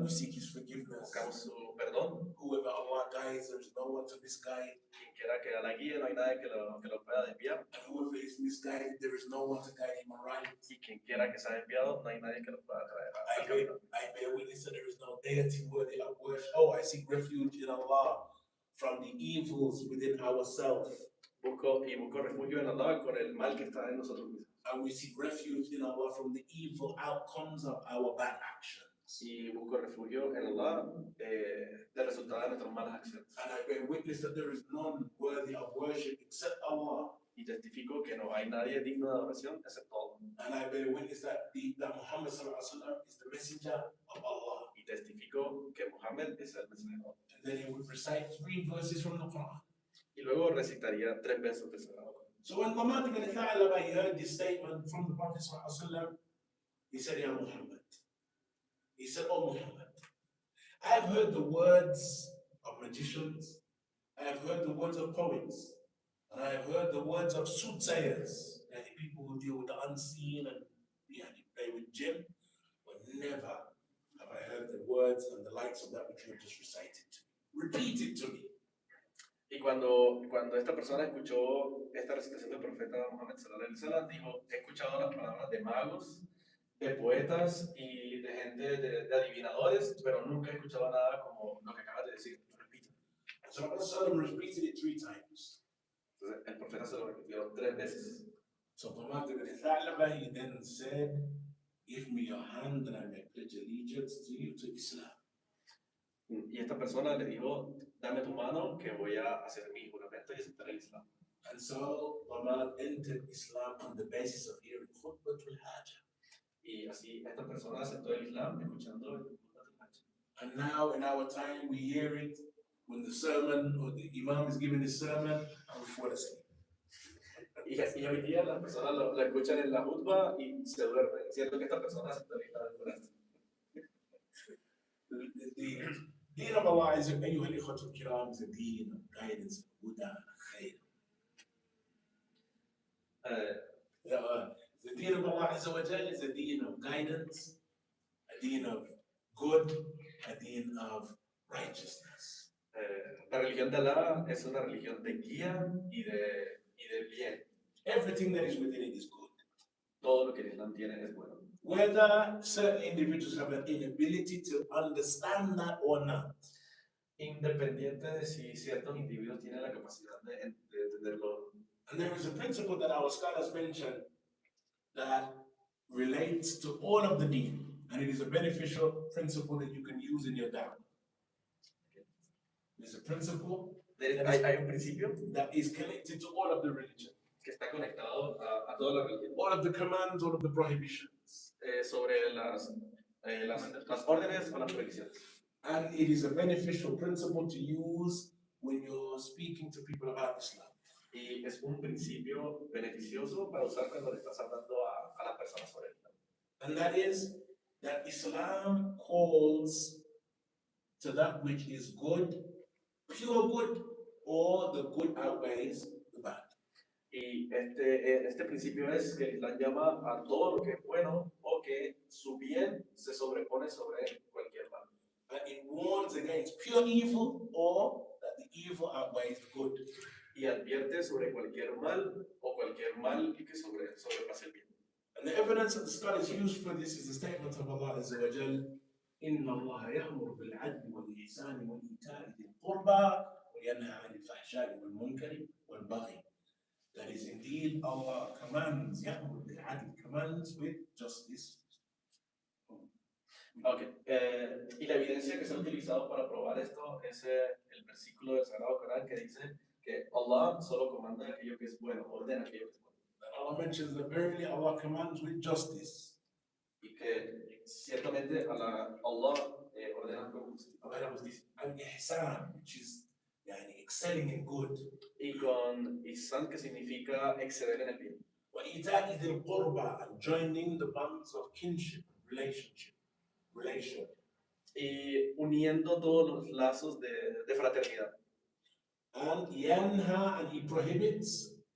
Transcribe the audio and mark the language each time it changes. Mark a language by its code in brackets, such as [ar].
[en] We seek his forgiveness. [es] Buscamos su perdón. [en] Whoever Allah guides, there is no one to misguide. [es] Quien quiera que la guíe, no hay nadie que lo pueda desviar. [en] And whoever is misguided, there is no one to guide him aright. [es] Y quien quiera que sea desviado, no hay nadie que lo pueda traer. [en] I bear witness that there is no deity worthy of worship. Oh, I seek refuge in Allah from the evils within ourselves. [es] Busco refugio en Allah con el mal que está en nosotros mismos. [en] And we seek refuge in Allah from the evil outcomes of our bad actions. [es] Y busco refugio en Allah del resultado de nuestras malas acciones. [en] And I bear witness that there is none worthy of worship except Allah. [es] Y testifico que no hay nadie digno de adoración excepto Allah. [en] And I bear witness that Muhammad sallallahu alaihi wasallam is the messenger of Allah. [es] Y testifico que Muhammad es el mensajero. [en] And then he would recite 3 verses from the Quran. [es] Y luego recitaría 3 versos del Sagrado Corán. [en] So when Dhamad ibn Tha'laba heard this statement from the Prophet sallallahu alaihi wasallam, he said, Ya Muhammad. He said, Oh Muhammad, I have heard the words of magicians, I have heard the words of poets, and I have heard the words of soothsayers, and the people who deal with the unseen and play with jinn, but never have I heard the words and the likes of that which you have just recited to me. Repeat it to me. [es] Y cuando esta persona escuchó esta recitación del profeta Muhammad sallallahu alaihi wasallam, dijo, he escuchado las palabras de magos, de poetas y de gente de adivinadores, pero nunca he escuchado nada como lo que acabas de decir. Repite. [en] So Prophet repeated it 3 times. [es] Entonces el profeta se lo repitió 3 veces. [en] So Dhamad ibn Tha'laba, he then said, give me your hand and I may pledge allegiance to you, to Islam. [es] Y esta persona le dijo, dame tu mano que voy a hacer mi juramento y aceptar el Islam. [en] And so Dhamad entered Islam on the basis of hearing Khutbatul Hajj. [es] Y así esta persona aceptó el Islam escuchando el Khutbatul Hajj. [en] And now in our time we hear it when the sermon or the Imam is giving his sermon and we fall asleep. [es] Y hoy día las personas lo escuchan en la jutba y se duermen, siendo que esta persona aceptó el Islam durante. [en] The deen of Allah is, [ar] أيها الإخوة الكرام, [en] is a deen of guidance, huda, and khair. The deen of Allah Azza wa Jal is a deen of guidance, a deen of good, a deen of righteousness. [es] La religión de Allah es una religión de guía y de bien. [en] Everything that is within it is good. [es] Todo lo que el Islam tiene es bueno. [en] Whether certain individuals have an inability to understand that or not. [es] Independiente de si ciertos individuos tienen la capacidad de entenderlo. [en] And there is a principle that our scholars mention that relates to all of the deen, and it is a beneficial principle that you can use in your da'wah. There's a principle [es] Hay un principio [en] that is connected to all of the religion. [es] Que está conectado a toda la religión. [en] All of the commands, all of the prohibitions. [es] Sobre las órdenes o las prohibiciones. [en] And it is a beneficial principle to use when you're speaking to people about Islam. [es] Y es un principio beneficioso para usar cuando le estás hablando a las personas sobre el Islam. [en] And that is that Islam calls to that which is good, pure good, or the good outweighs the bad. [es] Y este principio es que el Islam llama a todo lo que es bueno o que su bien se sobrepone sobre cualquier mal. [en] And it warns against pure evil or that the evil outweighs the good. [es] Y advierte sobre cualquier mal o cualquier mal que sobrepase el bien. [en] And the evidence that the scholars use for this is the statement of Allah Azza wa Jal, [ar] إِنَّ اللَّهَ يَأْمُرُ بِالْعَدْلِ وَالْإِحْسَانِ وَإِيتَاءِ ذِي الْقُرْبَى وَيَنْهَى عَنِ الْفَحْشَاءِ وَالْمُنكَرِ وَالْبَغْيِ. [en] That is indeed Allah commands, [ar] يَأْمُرُ بِالْعَدْلِ, [en] commands with justice. Okay. [es] Y la evidencia que se ha utilizado para probar esto es el versículo del Sagrado Corán que dice que Allah solo comanda aquello que es bueno, ordena aquello que es bueno. [en] That Allah mentions that verily Allah commands with justice. [es] Y que ciertamente Allah ordena con justicia. [en] And ihsan, which is excelling in good. [es] Y con ihsan, que significa exceder en el bien. [ar] وَإِيتَاءِ ذِي الْقُرْبَى, [en] and joining the bonds of kinship, relation. [es] Y uniendo todos los lazos de fraternidad. [en] And yanha, and he prohibits.